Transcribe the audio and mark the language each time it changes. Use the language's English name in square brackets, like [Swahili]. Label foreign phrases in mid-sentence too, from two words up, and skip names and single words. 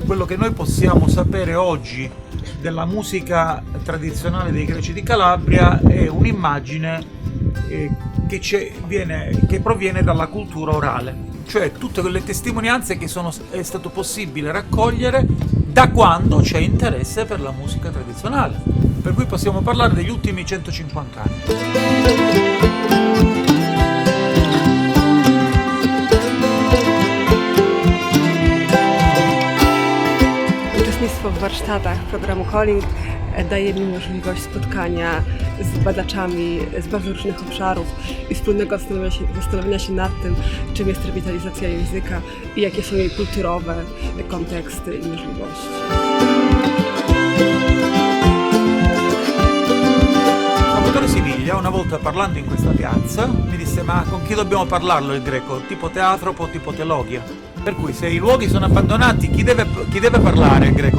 [Italian] Quello che noi possiamo sapere oggi della musica tradizionale dei greci di Calabria è un'immagine che proviene dalla cultura orale, cioè tutte quelle testimonianze che è stato possibile raccogliere da quando c'è interesse per la musica tradizionale, per cui possiamo parlare degli ultimi 150 anni. [Polish] Uczestnictwo w warsztatach programu Calling daje mi możliwość spotkania z badaczami z bardzo różnych obszarów i wspólnego zastanowienia się nad tym, czym jest rewitalizacja języka i jakie są jej kulturowe konteksty i możliwości. [Italian] Siviglia, una volta parlando in questa piazza, mi disse: ma con chi dobbiamo parlarlo il greco? Tipo teatropo, tipo teologia? Per cui se i luoghi sono abbandonati, chi deve parlare il greco?